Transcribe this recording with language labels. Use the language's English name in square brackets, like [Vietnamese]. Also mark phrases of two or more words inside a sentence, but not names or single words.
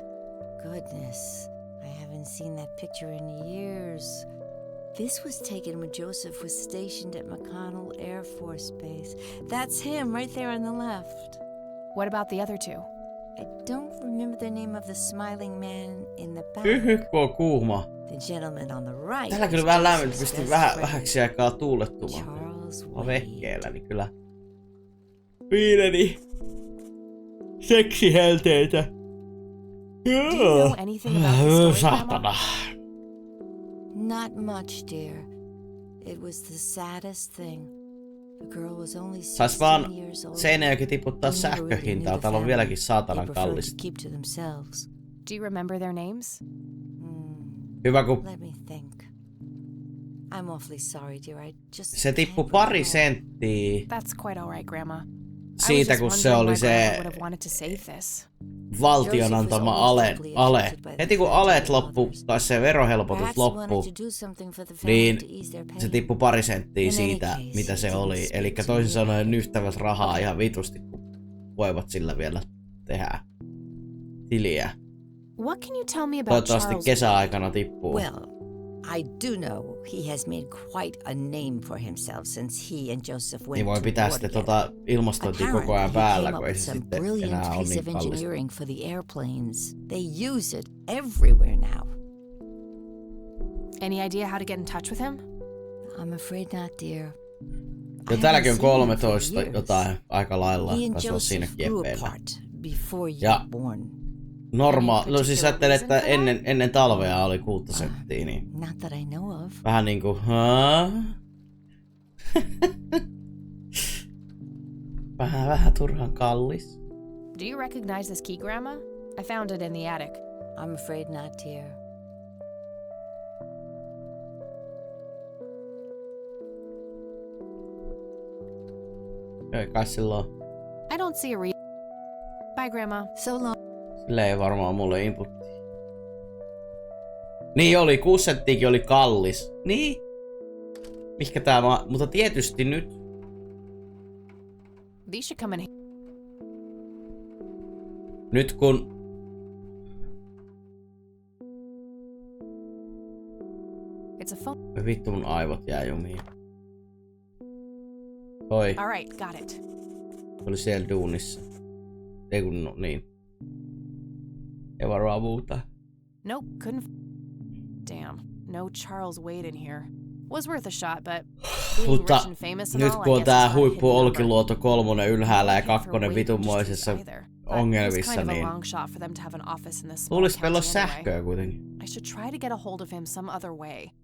[English] Goodness, I haven't seen that picture in years. This was taken when Joseph was stationed at McConnell Air Force Base. That's him right there on the left. What about the other two? I don't remember the name of the smiling man in the back. [Finnish] Kun on kuuma. [English] The gentleman on the right. [Finnish] Täällä kyllä vähän lämmintä, pistin vähäksi aikaa tuulettumaan. [English] Charles [Finnish] Mä [English] Wade. [Finnish] vehkeellä, niin kyllä pieneni seksihelteitä. [English] Do you know anything about the story, [Finnish] Saatana. [English] Grandma? Not much, dear. It was the saddest thing. The girl was only [Finnish] Sais vaan [English] 16 years old. [Finnish] Seinäjoki tiputtaa [English] They never really [Finnish] sähköhintaa. [English] knew the [Finnish] Täällä on [English] family. [Finnish] vieläkin [English] They [Finnish] saatanan [English] preferred [Finnish] kallista. [English] to keep to themselves. Do you remember their names? [Finnish] Hyvä kun [English] Let me think. I'm awfully sorry, dear. I just [Finnish] se tippui [English] can't [Finnish] pari [English] recall. [Finnish] senttiä [English] That's quite all right, Grandma. [Finnish] siitä, kun se oli se [English] would have wanted to save this. [Finnish] valtion antama ale. Heti kun alet loppu, tai se verohelpotus [English] Perhaps he [Finnish] loppu, [English] wanted to do something for the family [Finnish] niin [English] to ease their pain. [Finnish] se tippui pari senttiä [English] In [Finnish] siitä, [English] any case, [Finnish] mitä se [English] he didn't [Finnish] oli. [English] speak [Finnish] Eli [English] to [Finnish] toisin [English] me [Finnish] sanoen [English] about it. [Finnish] nyhtäväs rahaa ihan vitusti, kun voivat sillä vielä tehdä tiliä. [English] What can you tell me about [Finnish] Toivottavasti [English] Charles? [Finnish] kesäaikana tippuu. [English] Well, I do know he has made quite a name for himself since he and Joseph went [Finnish] Niin voi [English] to [Finnish] pitää [English] war [Finnish] sitten [English] together. [Finnish] ilmastointia koko ajan [English] Apparently, he [Finnish] päällä, [English] came [Finnish] kun [English] up [Finnish] ei [English] with [Finnish] se [English] some [Finnish] sitten [English] brilliant [Finnish] enää ole [English] piece [Finnish] niin [English] of [Finnish] kallista. [English] engineering for the airplanes. They use it everywhere now. Any idea how to get in touch with him? I'm afraid not, dear. [Finnish] Ja [English] I [Finnish] täälläkin on [English] haven't seen him for 13 years. [Finnish] jotain aika lailla. [English] He and [Finnish] Taisi olla [English] Joseph [Finnish] siinäkin [English] grew [Finnish] epeillä. [English] apart before you [Finnish] Ja [English] were born. [Finnish] No siis ajattelin, että ennen talvea oli 6 senttiä, niin [English] Not that I know of. [Finnish] vähän niinku, vähän turhan kallis. [English] Do you recognize this key, Grandma? I found it in the attic. I'm afraid not, dear. [Finnish] Ei kai silloin. [English] I don't see a reason. Bye, Grandma. So long. [Finnish] Sillä ei varmaan mulle inputti. Niin oli, 6 senttiäkin oli kallis. Niin. Mihkä tää mutta tietysti nyt. [English] These should come in. [Finnish] Nyt kun [English] It's a phone. [Finnish] vittu mun aivot jää jumiin. Oi, [English] All right, got it. [Finnish] oli siellä duunissa. Ei kun no, niin. Ei varmaan muuta. [English] Nope, couldn't. Damn, no Charles Wade in here. Was worth a shot, but being [Finnish] Mutta [English] rich and famous and [Finnish] nyt [English] all, [Finnish] kun [English] I [Finnish] on [English] guess [Finnish] tää [English] it's got a hidden [Finnish] huippu [English] number. [Finnish] Olkiluoto 3 ylhäällä ja Not here 2 [English] for Wade [Finnish] vitunmoisessa [English] Industries either, but it was [Finnish] ongelmissa, [English] kind of a [Finnish] niin [English] long shot for them to have an office in this small [Finnish] luulis meillä [English] county [Finnish] olisi [English] anyway. [Finnish] sähköä kuitenkin. [English] I should try to get a hold of him some other way.